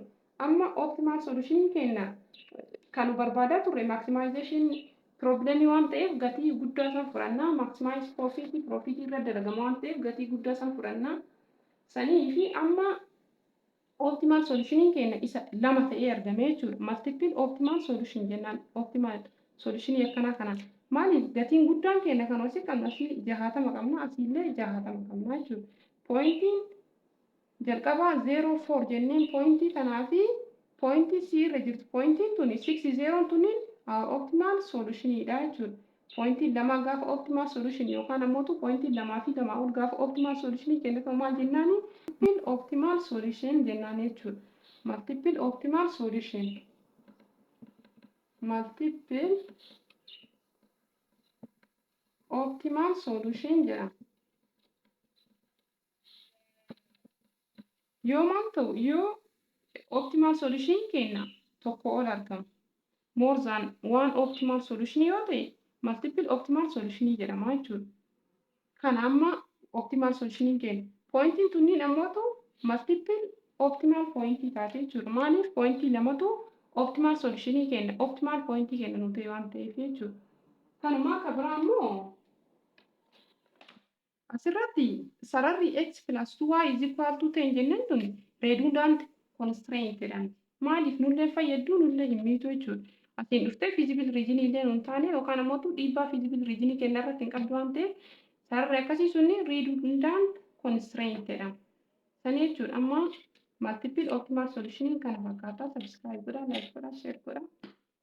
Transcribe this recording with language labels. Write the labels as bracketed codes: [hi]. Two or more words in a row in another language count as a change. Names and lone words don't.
[om] Amma [en] optimal solution [om] kenna kan barbaadaa turre [en] maximization problem [om] waan ta'eef gatii guddaa san fudhannaa. [en] Maximize profit [om] irra dalagama waan ta'eef gatii guddaa san fudhannaa. Sanii fi amma [en] optimal solution [om] kenna isa lama ta'ee argame jechuudha. [en] Multiple optimal solution jennaan. Optimal solution [om] akkanaa kanaan maaliif gatiin guddaan kenna kan osii qabna asii 60 qabna asiillee 60 qabna jechuudha. Pointiin jalqabaa 04 jenneen pointii kanaa fi pointii C irra jirtu pointiin tuni 60 tuniin [en] optimal solution [om] dha jechuudha. Pointii lama gaafa [en] optimal solution [om] yookaan ammoo pointii lamaa fi lamaa ol gaafa [en] optimal solution [om] kennitu maal jennaani? [en] Multiple optimal solution [om] jennaan jechuudha. [en] Multiple optimal solution. Multiple optimal solution jedhama. [om] Yoo maal ta'u yoo [en] optimal solution [om] kenna tokko ol argamu. [en] More than one optimal solution [om] yoo ta'e [en] multiple optimal solution [om] jedhama jechuudha. Kana amma [en] optimal solution [om] kenna. Pointiin tunniin ammoo [en] multiple optimal [om] pointii taate jechuudha. Maaliif pointii lamatu [en] optimal solution [om] kenna. Optimal pointii kenna nu ta'e waan ta'eef jechuudha. Kanumaa akka biraa ammoo asirratti sararri [en] x plus 2y is equal to 10 [om] jennaan tun [en] redundant constraint [om] jedhamti. Maaliif nullee fayyaddu nullee hin miitu jechuudha. Asiin dhuftee [en] feasible region [om] illee nun taane yookaan ammoo dhiibbaa [en] feasible region [om] kenna irratti hin qabdu waan ta'eef sararri akkasii sunni [en] redundant constraint [om] jedhama. Sani jechuudha amma [en] multiple optimal solution [om] kana fakkaataa subscribe godhaa, like godhaa, share godhaa.